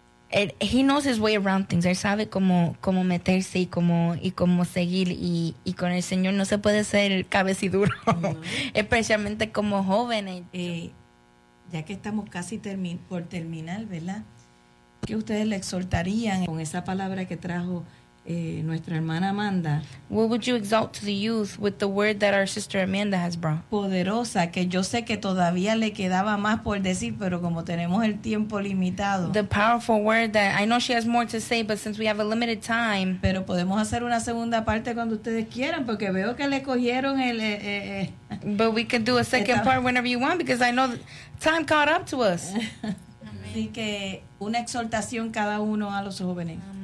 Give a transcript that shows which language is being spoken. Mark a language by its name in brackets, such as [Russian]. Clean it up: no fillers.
[English] He knows his way around things. [Spanish] Él sabe cómo meterse y cómo seguir. Y con el Señor no se puede ser cabeciduro, especialmente como jóvenes. Ya que estamos casi por terminar, ¿verdad? ¿Qué ustedes le exhortarían con esa palabra que trajo nuestra hermana Amanda. [English] What would you exalt to the youth with the word that our sister Amanda has brought? [Spanish] Poderosa, que yo sé que todavía le quedaba más por decir, pero como tenemos el tiempo limitado. [English] The powerful word that I know she has more to say, but since we have a limited time. [Spanish] Pero podemos hacer una segunda parte cuando ustedes quieran, porque veo que le cogieron el. [English] But we can do a second part whenever you want, because I know time caught up to us. [Spanish] Así que una exhortación cada uno a los jóvenes.